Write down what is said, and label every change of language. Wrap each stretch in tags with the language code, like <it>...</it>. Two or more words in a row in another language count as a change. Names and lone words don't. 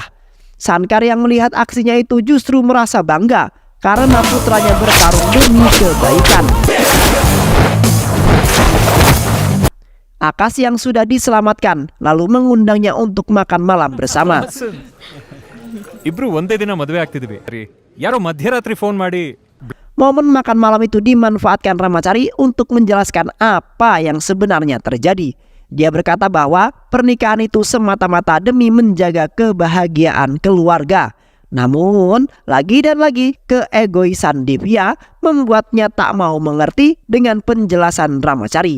<id>Sankar yang melihat aksinya itu justru merasa bangga karena putranya bertarung demi kebaikan. Akas yang sudah diselamatkan lalu mengundangnya untuk makan malam bersama.</id> <kn>ಇಬ್ರು ಒಂದೇ ದಿನ ಮದುವೆ ಆಗ್ತಿದ್ವಿ ರೀ. ಯಾರೋ ಮಧ್ಯರಾತ್ರಿ ಫೋನ್ ಮಾಡಿ</kn> <id>Momen makan malam itu dimanfaatkan Ramacari untuk menjelaskan apa yang sebenarnya terjadi. Dia berkata bahwa pernikahan itu semata-mata demi menjaga kebahagiaan keluarga. Namun, lagi dan lagi keegoisan Divya membuatnya tak mau mengerti dengan penjelasan Ramacari.</id>